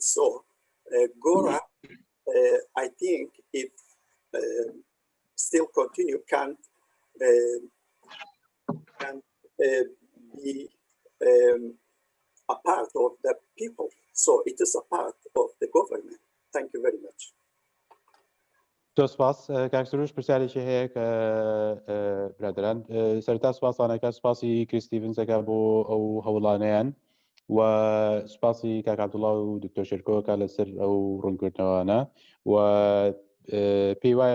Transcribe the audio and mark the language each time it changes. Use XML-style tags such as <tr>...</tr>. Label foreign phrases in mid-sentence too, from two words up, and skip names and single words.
<en>So Goran, I think, if still continue, can be a part of the people. So it is a part of the government. Thank you very much.</en> <ckb>سپاس کاک سروش پرسیارێکی هەیە کە برادران سەرتا سپاسانەکە سپاسی کریستیڤنسەکە بۆ ئەو هەوڵانەیان و سپاسی کاک عەبدوڵڵا و دکتۆر شێرکۆکە لەسەر ئەو ڕوونکردنەوەانە و پێی وایە</ckb>